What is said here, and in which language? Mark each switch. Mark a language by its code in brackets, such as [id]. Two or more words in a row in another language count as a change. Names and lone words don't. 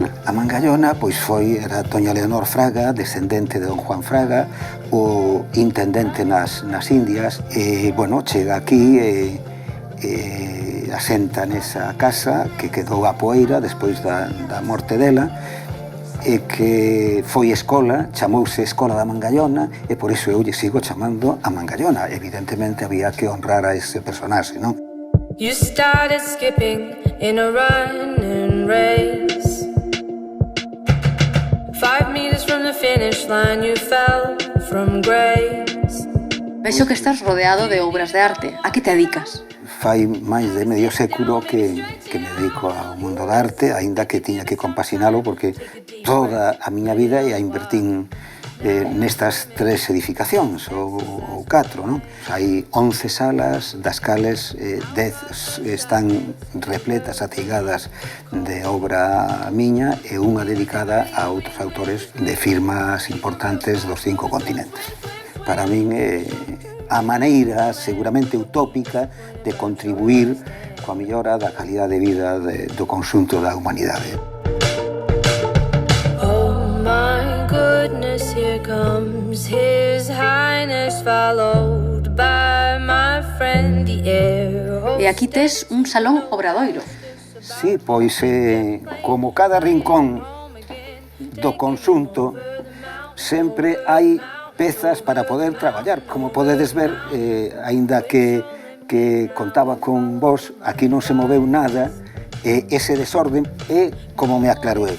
[gl] A Mangallona, pois era Doña Leonor Fraga, descendente de don Juan Fraga, o intendente nas Indias, e, bueno, chega aquí e asenta nesa casa que quedou a poeira despois da morte dela, e que foi escola, chamouse Escola da Mangallona, e por iso eu lle sigo chamando a Mangallona. Evidentemente había que honrar a ese personaxe, non? [en] You started skipping in a running race. 5 meters from the finish line you fell from grace. [gl] Vexo que estás rodeado de obras de arte. A que te dedicas? Fai máis de medio século que me dedico ao mundo da arte, aínda que tiña que compasinalo porque toda a miña vida a invertín nestas tres edificacións, ou 4, non? Hai 11 salas, das cales 10 están repletas, ateigadas de obra miña e unha dedicada a outros autores de firmas importantes dos 5 continentes. Para min é a maneira seguramente utópica de contribuir coa mellora da calidade de vida do conxunto da humanidade. [en] Here comes His Highness, followed by my friend the air. [gl] E aquí tes un salón obradoiro. Sí, pois como cada rincón do conxunto sempre hai pezas para poder traballar. Como podedes ver, aínda que contaba con vos, aquí non se moveu nada, ese desorden é como me aclaro eu.